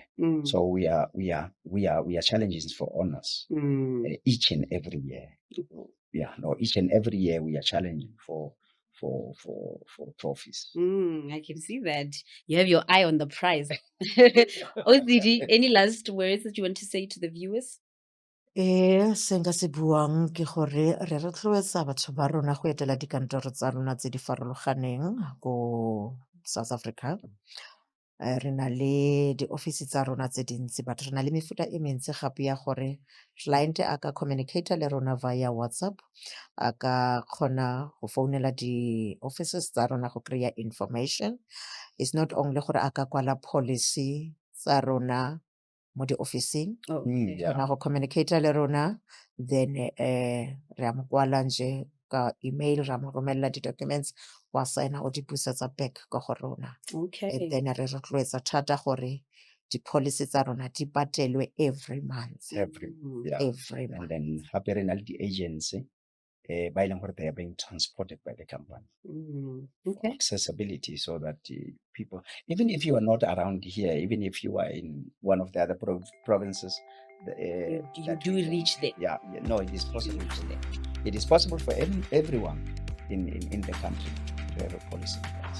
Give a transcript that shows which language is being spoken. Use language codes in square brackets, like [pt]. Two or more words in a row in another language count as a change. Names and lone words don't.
[en] So we are challenging for honors each and every year. Each and every year we are challenging for trophies. I can see that you have your eye on the prize. OCD, any last words that you want to say to the viewers? [tn] Se nka se buang ke gore re rotloetsa batho ba rona go etela dikantoro tsa rona tse di farologaneng ko South Africa. Re na le di-office tsa rona tse dintsi, but re na le mefuta e mentsi gape ya gore client a ka communicate le rona via WhatsApp, a ka kgona go founela di-offices tsa rona go kry-a information. [en] It's not only [tn] gore a ka kwala policy tsa rona mo di-officing, [en] Okay. [tn] kgona go communicate le rona, then re a mo kwala nje ka email, ra mo romelela di-documents, wa signa o di busetsa back ko go rona. [en] Okay. And then [tn] re rotloetsa thata gore di-policy tsa rona di patelwe [en] every month. Every Every month. And then happy [tn] re na le di-agency ba e leng gore [en] they are being transported by the company. Okay. Accessibility, so that people, even if you are not around here, even if you are in one of the other provinces, You that do we- reach there. no, it is You possible. reach there. It is possible for everyone in the country to have a policy in place.